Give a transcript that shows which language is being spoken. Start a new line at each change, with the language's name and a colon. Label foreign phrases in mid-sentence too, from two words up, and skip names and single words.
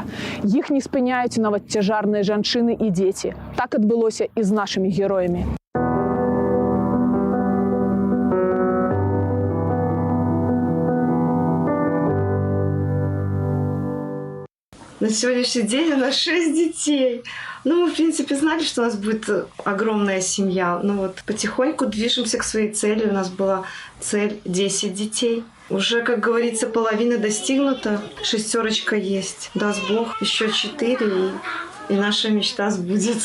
Belarusian: Іх не спыняюць нават цяжарныя жанчыны і дзеці. Так адбылося і з нашымі героямі.
Russian: На сегодняшний день у нас 6 детей. Ну, мы, в принципе, знали, что у нас будет огромная семья. Но вот потихоньку движемся к своей цели. У нас была цель 10 детей. Уже, как говорится, половина достигнута. 6 есть. Даст Бог, еще 4, и наша мечта сбудется.